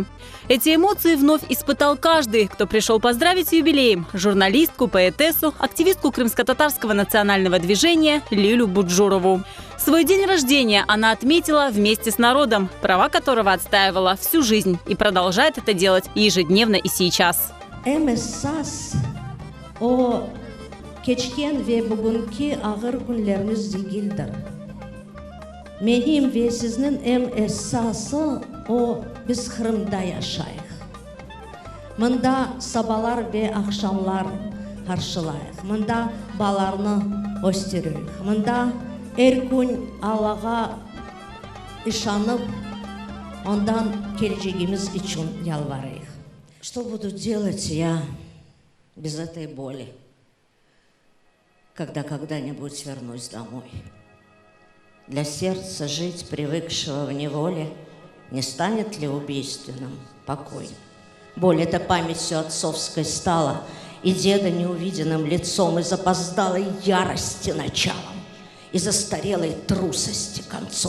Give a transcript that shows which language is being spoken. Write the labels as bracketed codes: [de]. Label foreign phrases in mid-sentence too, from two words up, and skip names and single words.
[ru] Эти эмоции вновь испытал каждый, кто пришел поздравить с юбилеем журналистку, поэтессу, активистку крымско-татарского национального движения Лилю Буджурову. Свой день рождения она отметила вместе с народом, права которого отстаивала всю жизнь и продолжает это делать ежедневно и сейчас. [crh] Keçken ve bugünkü ağır günleriniz ilgilidir. Benim ve sizin esası o biz Kırım'da yaşayıq. Mında sabahlar ve akşamlar karşılayıq. Mında balarını gösteririk. Mında her gün Allah'a işanıp ondan geleceğimiz için yalvarıyıq. [ru] Что буду делать я без этой боли? Когда когда-нибудь вернусь домой. Для сердца жить, привыкшего в неволе, не станет ли убийственным покой? Боль эта памятью отцовской стала, и деда неувиденным лицом, и запоздалой ярости началом, и застарелой трусости концом.